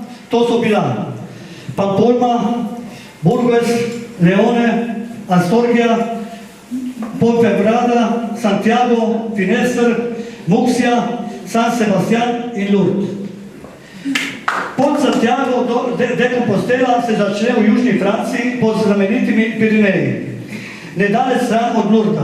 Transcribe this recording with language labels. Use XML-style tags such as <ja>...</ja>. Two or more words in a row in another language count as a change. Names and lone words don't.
<sl>To so bila Pamplona, Burgos, Leone, Astorga, Ponferrada, Santiago, Finestre, Murcia, San Sebastián in Lourdes. Pot Santiago de Compostela se začne v južni Franciji pod znamenitimi Pirineji, nedaleč stran od Lourda.</sl>